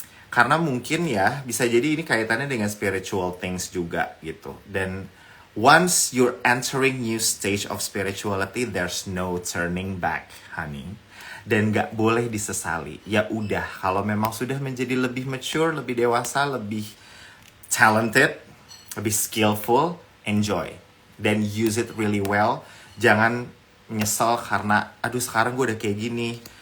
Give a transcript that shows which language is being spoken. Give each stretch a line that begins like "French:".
Indonesian: Karena mungkin ya bisa jadi ini kaitannya dengan spiritual things juga gitu. Dan
English: once you're entering new stage of spirituality, there's no turning back, honey.
Indonesian: Dan gak boleh disesali. Ya udah, kalau memang sudah menjadi lebih mature, lebih dewasa, lebih talented, lebih skillful,
English: enjoy.
Indonesian: Dan
English: use it really well.
Indonesian: Jangan nyesel karena, aduh sekarang gue udah kayak gini.